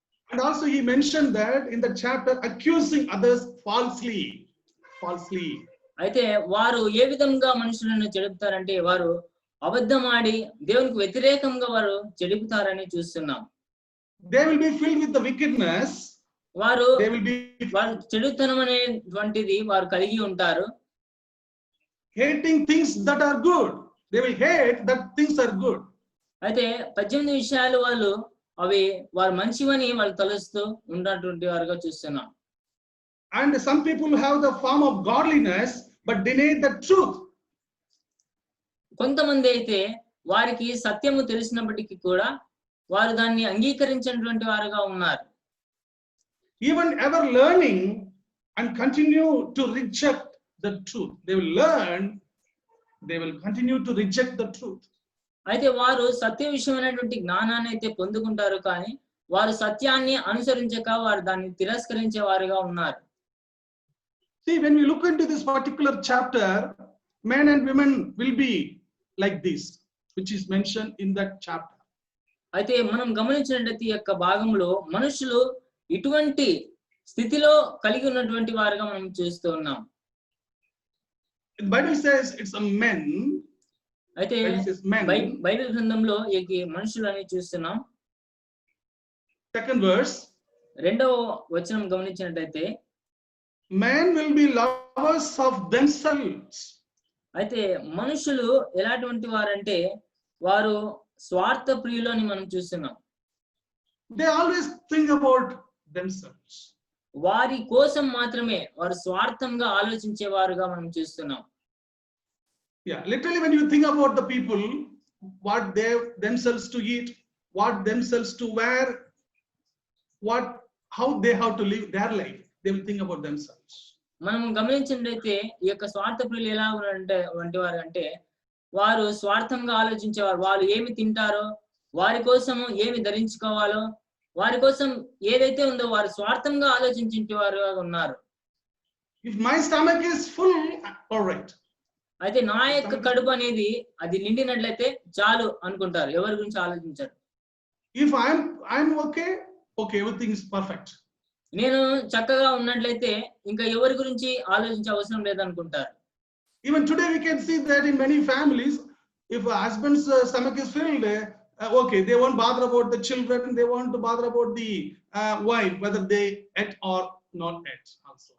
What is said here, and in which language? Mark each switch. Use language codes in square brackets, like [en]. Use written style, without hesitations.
[en] And also he mentioned that in the chapter, accusing others falsely. [te] అయితే వారు ఏ విధంగా మనుషులను చెడుపుతారంటే వారు అబద్ధమాడి దేవునికి వ్యతిరేకంగా వారు చెడుపుతారని చూస్తున్నాం. [en] They will be filled with the wickedness. [te] వారు [en] They will be [te] చెడుతనం అనేటువంటిది వారు కలిగి ఉంటారు. [en] hating things that are good. They will hate that things are good. [te] అయితే 18 విషయాలు వాళ్ళు అవి వారు మంచివని వాళ్ళు తలుస్తూ ఉన్నటువంటి వారుగా చూస్తున్నాం. [en] And some people have the form of godliness but deny the truth. [te] కొంతమంది అయితే వారికి సత్యము తెలిసినప్పటికీ కూడా వారు దాన్ని అంగీకరించినటువంటి వారుగా ఉన్నారు. [en] Even ever learning and continue to reject the truth. They will learn, they will continue to reject the truth. [te] అయితే వారు సత్య విషయమైనటువంటి జ్ఞానాన్ని అయితే పొందుకుంటారు కానీ వారు సత్యాన్ని అనుసరించక వారు దాన్ని తిరస్కరించే వారుగా ఉన్నారు. [en] See, when we look into this particular chapter, men and women will be like this, which is mentioned in that chapter. [te] అయితే మనం గమనించినట్లయితే ఈ యొక్క భాగంలో మనుషులు ఇటువంటి స్థితిలో కలిగి ఉన్నటువంటి వారుగా మనం చూస్తూ ఉన్నాం. [en] The Bible says it's a men. [te] అయితే బైబిల్ గ్రంథంలో ఈ మనుషులు అని చూస్తున్నాం. [en] Second verse. [te] రెండవ వచనం గమనించినట్లయితే [en] Men will be lovers of themselves. [te] అయితే మనుషులు ఎలాంటి వారంటే వారు స్వార్థ ప్రియులు అని మనం చూస్తున్నాం. [en] They always think about themselves. [te] వారి కోసం మాత్రమే వారు స్వార్థంగా ఆలోచించేవారుగా మనం చూస్తున్నాం. [en] Yeah, literally when you think about the people, what they themselves to eat, what themselves to wear, how they have to live their life, they will think about themselves. [te] మనం గమనించినట్లయితే ఈ యొక్క స్వార్థ ప్రియులు ఎలా వంటి వారు అంటే వారు స్వార్థంగా ఆలోచించేవారు. వాళ్ళు ఏమి తింటారో, వారి కోసం ఏమి ధరించుకోవాలో, వారి కోసం ఏదైతే ఉందో వారు స్వార్థంగా ఆలోచించేవారు ఉన్నారు. [en] If my stomach is full, all right. [te] అయితే నా యొక్క కడుపు అనేది అది నిండినట్లయితే చాలు అనుకుంటారు, ఎవరి గురించి ఆలోచించారు. [en] If I'm okay, everything is perfect. [te] నేను చక్కగా ఉన్నట్లయితే ఇంకా ఎవరి గురించి ఆలోచించే అవసరం లేదనుకుంటారు. [en] Even today we can see that in many families, if a husband's stomach is filled, okay, they won't bother about the children, they won't bother about the wife, whether they ate or not ate also.